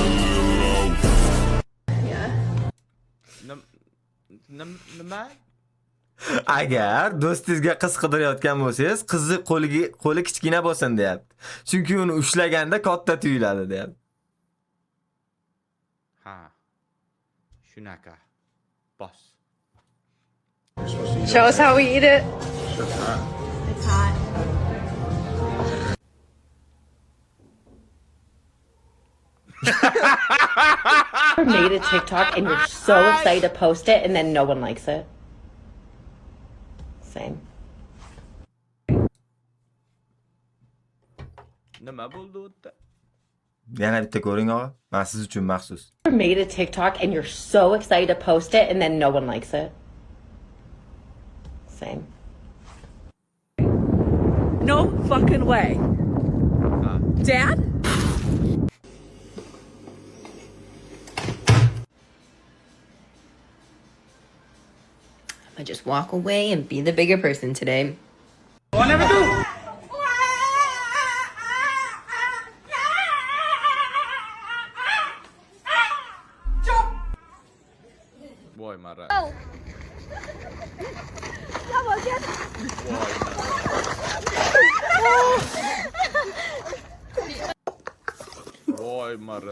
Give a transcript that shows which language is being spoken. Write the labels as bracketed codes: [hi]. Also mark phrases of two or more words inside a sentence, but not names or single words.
[uz] Nima? Agar do'stingizga qiz qidirayotgan bo'lsangiz, qizni qo'li kichkina bo'lsin deyapti. Chunki uni ushlaganda katta tuyuladi deyapti. Ha. Shunaqa. Boss. [en] Show us how we eat it. It's hot. Made a TikTok and you're so excited to post it and then no one likes it. Same. [uz] Nima bo'ldi o'tda? Yana bitta ko'ring og'a. Men siz uchun maxsus. [en] Made a TikTok and you're so excited to post it and then no one likes it. Same. No fucking way. Dad? I just walk away and be the bigger person today. [uz] Voy marras. Voy marras.